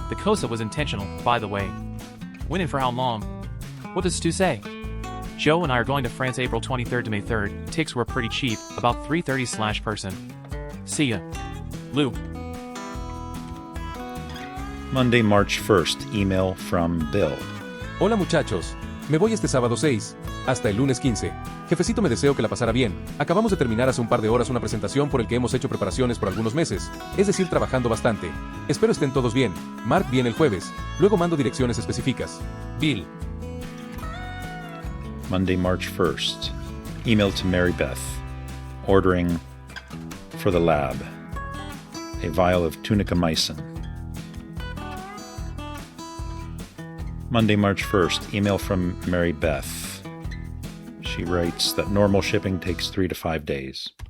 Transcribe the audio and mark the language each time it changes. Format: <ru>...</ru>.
<en>The Costa was intentional, by the way. When and for how long? What does Stu say? Joe and I are going to France April 23rd to May 3rd. Tickets were pretty cheap, about $330/person. See ya. Lou. Monday, March 1st, email from Bill.</en> <es>Hola muchachos, me voy este sábado 6, hasta el lunes 15. Jefecito, me deseo que la pasara bien. Acabamos de terminar hace un par de horas una presentación por el que hemos hecho preparaciones por algunos meses, es decir, trabajando bastante. Espero estén todos bien. Mark viene el jueves, luego mando direcciones específicas. Bill.</es> <en>Monday, March 1st, email to Mary Beth. Ordering for the lab. A vial of tunicamycin. Monday, March 1st, email from Mary Beth. She writes that normal shipping takes 3 to 5 days.</en>